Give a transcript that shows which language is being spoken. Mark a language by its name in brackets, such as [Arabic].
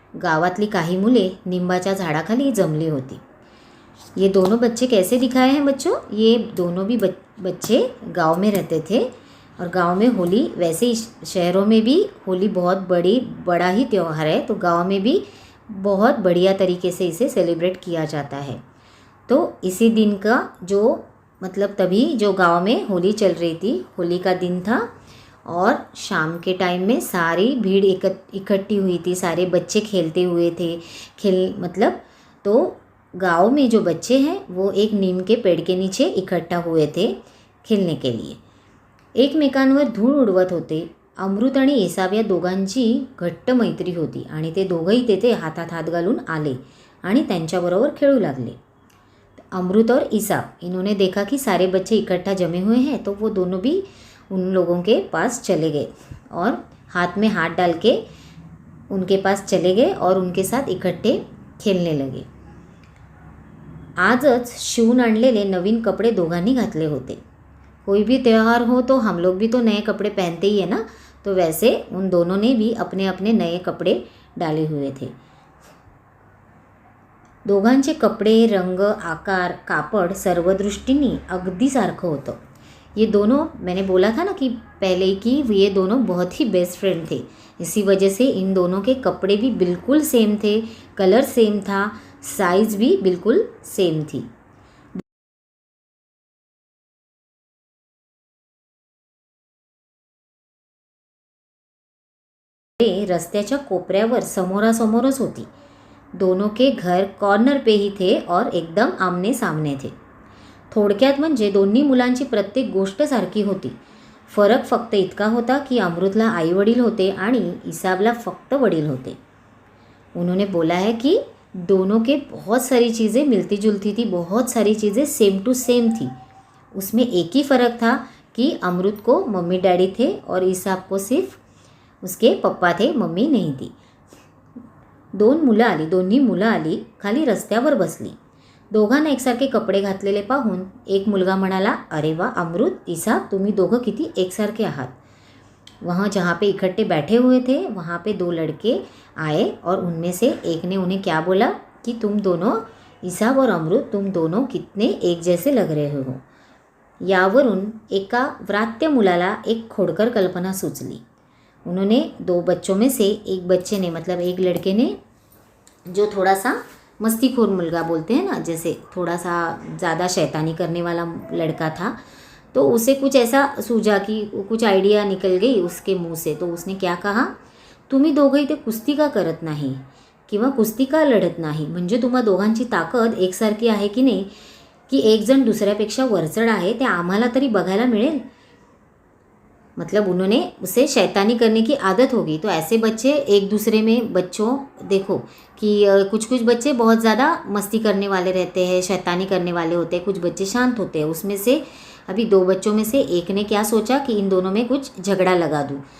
[Marathi] गावातली काही मुले निंबाच्या झाडाखाली जमली होती। [Hindi] ये दोनों बच्चे कैसे दिखाए हैं बच्चों? ये दोनों भी बच्चे गांव में रहते थे और गांव में होली, वैसे ही शहरों में भी होली बहुत बड़ा ही त्यौहार है, तो गांव में भी बहुत बढ़िया तरीके से इसे सेलिब्रेट किया जाता है। तो इसी दिन का तभी जो गांव में होली चल रही थी, होली का दिन था और शाम के टाइम में सारी भीड़ इकट्ठी हुई थी। सारे बच्चे खेलते हुए थे। तो गांव में जो बच्चे हैं वो एक नीम के पेड़ के नीचे इकट्ठा हुए थे खेलने के लिए। [Marathi] एकमेकांवर धूळ उडवत होते। अमृत आणि ईसाब या दोघांची घट्ट मैत्री होती आणि ते दोघंही तेथे हातात हात घालून आले आणि त्यांच्याबरोबर खेळू लागले। [Hindi] अमृत और ईसाब, इन्होंने देखा कि सारे बच्चे इकट्ठा जमे हुए हैं, तो वो दोनों भी उन लोगों के पास चले गए और हाथ में हाथ डाल के उनके पास चले गए और उनके साथ इकट्ठे खेलने लगे। [Marathi] आजच शिवून आणलेले नवीन कपड़े दोघांनी घातले होते। [Hindi] कोई भी त्यौहार हो तो हम लोग भी तो नए कपड़े पहनते ही है ना, तो वैसे उन दोनों ने भी अपने अपने नए कपड़े डाले हुए थे। [Marathi] दोघांचे कपडे, रंग, आकार, कापड सर्व दृष्टींनी अगदी सारखं होतं। [Hindi] ये दोनों, मैंने बोला था ना कि पहले कि ये दोनों बहुत ही बेस्ट फ्रेंड थे। इसी वजह से इन दोनों के कपड़े भी बिल्कुल सेम थे, कलर सेम था, साइज भी बिल्कुल सेम थी। [Marathi] रस्त्याच्या कोपऱ्यावर समोरासमोरच होती। [Hindi] दोनों के घर कॉर्नर पे ही थे और एकदम आमने सामने थे। [Marathi] थोडक्यात म्हणजे दोन्ही मुलांची प्रत्येक गोष्ट सारखी होती। फरक फक्त इतका होता कि अमृतला आई वडील होते आणि ईसाबला फक्त वडील होते। [Hindi] उन्होंने बोला है कि दोनों के बहुत सारी चीज़ें मिलती जुलती थी, बहुत सारी चीज़ें सेम टू सेम थी। उसमें एक ही फ़र्क था कि अमृत को मम्मी डैडी थे और ईसाब को सिर्फ उसके पप्पा थे, मम्मी नहीं थी। [Marathi] दोन्ही मुलं आली, खाली रस्त्यावर बसली। दोघांना एकसारखे कपडे घातलेले पाहून एक मुलगा म्हणाला, अरे वा अमृत, ईसाब, तुम्ही दोघं किती एकसारखे आहात। [Hindi] वहाँ जहाँ पे इकट्ठे बैठे हुए थे वहाँ पे दो लड़के आए और उनमें से एक ने उन्हें क्या बोला कि तुम दोनों, ईसाब और अमृत, तुम दोनों कितने एक जैसे लग रहे हो। [Marathi] यावरून एका व्रात्य मुलाला एक खोडकर कल्पना सुचली। [Hindi] उन्होंने दो बच्चों में से एक बच्चे ने, एक लड़के ने, जो थोड़ा सा [Marathi] मस्तीखोर मुलगा [Hindi] बोलते हैं ना, जैसे थोड़ा सा ज़्यादा शैतानी करने वाला लड़का था, तो उसे कुछ ऐसा सूझा कि कुछ आइडिया निकल गई उसके मुंह से। तो उसने क्या कहा, [Marathi] तुम्ही दोघं इथे कुस्ती का करत नाही किंवा कुस्ती का लढत नाही, म्हणजे तुम्हा दोघांची ताकद एकसारखी आहे की नहीं, कि एक जण दुसऱ्यापेक्षा वरचढ आहे, ते आम्हाला तरी बघायला मिळेल। [Hindi] उन्होंने उसे शैतानी करने की आदत होगी। तो ऐसे बच्चे एक दूसरे में, बच्चों देखो कि कुछ कुछ बच्चे बहुत ज़्यादा मस्ती करने वाले रहते हैं, शैतानी करने वाले होते हैं, कुछ बच्चे शांत होते हैं। उसमें से अभी दो बच्चों में से एक ने क्या सोचा कि इन दोनों में कुछ झगड़ा लगा दूँ।